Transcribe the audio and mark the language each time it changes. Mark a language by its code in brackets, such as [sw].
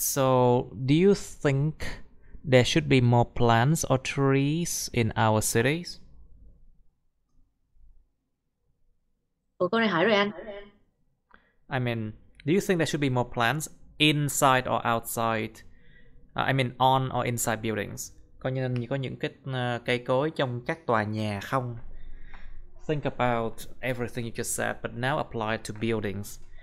[en] So, do you think there should be more plants or trees in our cities? [vi] Ủa, câu này hỏi rồi anh. [en] I mean, do you think there should be more plants inside or outside? I mean, on or inside buildings? [vi] Có những cái cây cối trong các tòa nhà không? [en] Think about everything you just said, but now apply it to buildings.